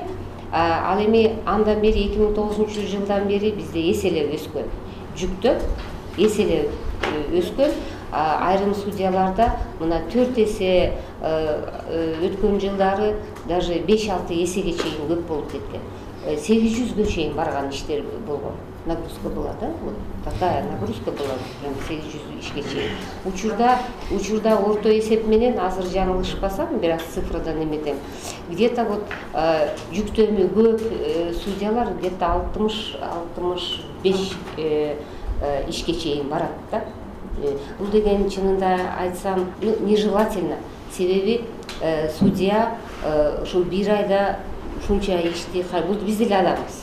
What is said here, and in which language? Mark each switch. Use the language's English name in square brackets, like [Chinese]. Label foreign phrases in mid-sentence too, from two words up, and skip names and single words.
[Kyrgyz] Ал эми андан бери 2009 жылдан бери бизде эселеп өскөн. Жүктөм эселеп өскөн. Айрым судьяларда мына 4 эсе өткөн жылдары даже 5-6 эсеге чейин көп болуп кеткен. 800-гө чейин барган иштер болгон. [Russian] Нагрузка была, да? Вот такая нагрузка была, прям 800 [Kyrgyz] ишке чейин. Учурда орто эсеп менен азыр жаңылышпасам, бир аз цифрадан эметем. [Russian] Где-то вот [Kyrgyz] жүктөмү көп судьялар где-то 60-65 ишке чейин барат да. Бул деген чынында айтсам, нежелательно. Себеби судья ушул бир айда ушунча ишти, бул биз деле адамбыз.